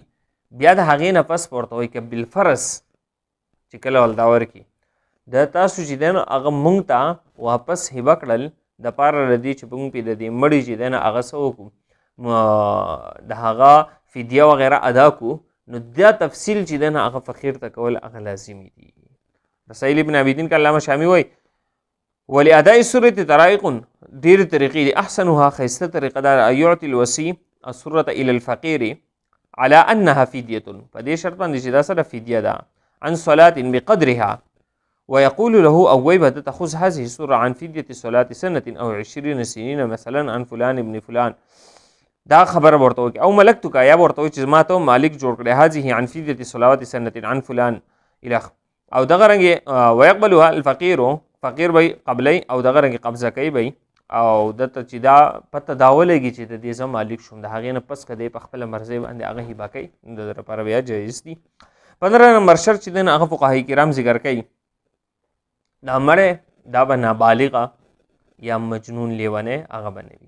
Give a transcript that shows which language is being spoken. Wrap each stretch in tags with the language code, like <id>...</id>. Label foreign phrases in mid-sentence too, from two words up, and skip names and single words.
<ps>بیا د هغې نه پس ورته وایي که بالفرض چې کله ولدا ورکړي د تاسو چې دی نو هغه موږ ته واپس هبه کړل دپاره د دې چې موږ پرې د دې مړي چې دی نو هغه څه وکړو د هغه فدیه وغیره ادا کړو، نو دا تفصیل چې دی نو هغه فقیر ته کول هغه لازمي دي. رسائل ابن عابدین که علامه شامی وایي</ps> <ar>ولاداء السرة طرائق،</ar> <ps>ډېرې طریقې دي. احسنها ښایسته طریقه دا</ps> <ar>یعطي الوصي السرة الى الفقیر على انها فدیة،</ar> <ps>په دې شرط باندې چې دا سره فدیه ده،</ps> <ar>عن صلاة بقدرها ويقول له</ar> <ps>او وی به دته</ps> <ar>خذ هذه السرة عن فدية صلاة سنة او 20 سنين مثلا عن فلان ابن فلان،</ar> <ps>دا خبره ورته وکړي. او ملکتک یا ورته وایي چې زما ته مالک جوړ کړی</ps> <ar>هذه عن فدية صلوات سنة عن فلان الخ.</ar> <ps>او دغه رنګې</ps> <ar>ويقبلها الفقير،</ar> <ps>فقیر به قبلی او دغه رنګې قبضه کوي به او دته چې دا پته دا ولګي چې د دې زه مالک شوم، د هغې نه پس که دی په خپله مرضۍ باندې هغه هبه کوي د ده لپاره بیا جایز دي. 15 نمبر شرط چې دی نو هغه فقهای کرام ذکر کوي دا مړی دا به نابالغه یا مجنون لیونی هغه به نه وي.</ps>